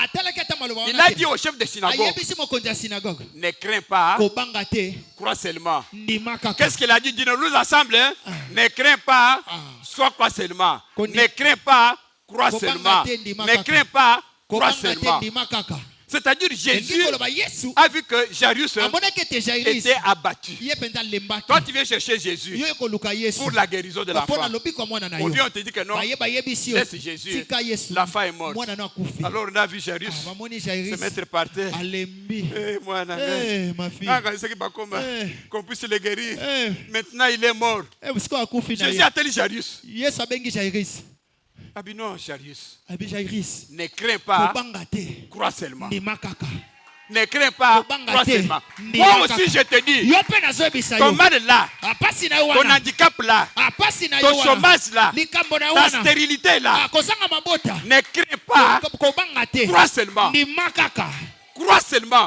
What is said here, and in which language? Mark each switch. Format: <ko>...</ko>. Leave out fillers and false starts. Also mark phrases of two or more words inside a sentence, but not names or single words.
<ln>Atalaki ata maloba il wana a te.</ln> <fr>dit au chef de synagogue,</fr> <ln>Ayebisi mokonzi ya synagogue.</ln> <fr>ne crains pas,</fr> <ln>Kobanga te.</ln> <fr>crois seulement.</fr> <ln>Ndima kaka.</ln> <fr>Qu'est-ce qu'il a dit? Dis-nous ensemble, hein? Ne crains pas, sois quoi seulement. Ne crains pas, crois seulement. Ne crains pas, crois</fr> <ln>Kobanga te</ln> <fr>seulement.</fr> <ln>ndima kaka.</ln> <fr>C'est-à-dire Jésus</fr> <ln>Elingi koloba Yesu.</ln> <fr>a vu que Jairus</fr> <ln>Amonaki ete Jairus.</ln> <fr>était abattu.</fr> <ln>Ye penza lembaki.</ln> <fr>Toi, tu viens chercher Jésus</fr> <ln>Yo ekoluka Yesu.</ln> <fr>pour la guérison de l'enfant.</fr> <ln>Pona lobiko mwana na</ln> <fr>On</fr> <ln>yo.</ln> <fr>vient, on te dit que non,</fr> <ln>Bayebisi yo.</ln> <fr>laisse Jésus.</fr> <ln>Tika Yesu.</ln> <fr>L'enfant est mort.</fr> <ln>Mwana na akufi.</ln> <fr>Alors on a vu Jairus</fr> <ln>Bamoni</ln> <fr>se</fr> <ln>Jairus.</ln> <fr>mettre par terre.</fr> <ln>Alembi.</ln> <fr>Eh, moi, Eh, ma fille. qu'on puisse le guérir. Eh. Maintenant, il est mort.</fr> <ln>Siko akufi na Jésus ye.</ln> <fr>a tenu Jairus.</fr> <ln>Yesu abengi Jairus.</ln> <fr>Ah, mais non, Jairus.</fr> <ln>Abi Jairus.</ln> <fr>Ne crains pas,</fr> <ln>Kobanga te.</ln> <fr>crois seulement.</fr> <ln>Ndima kaka.</ln> <fr>Ne crains pas, crois seulement. Moi aussi je te dis, ton mal là, ton handicap là, ton chômage là, ta stérilité là, ne crains pas, crois seulement. Crois seulement.</fr>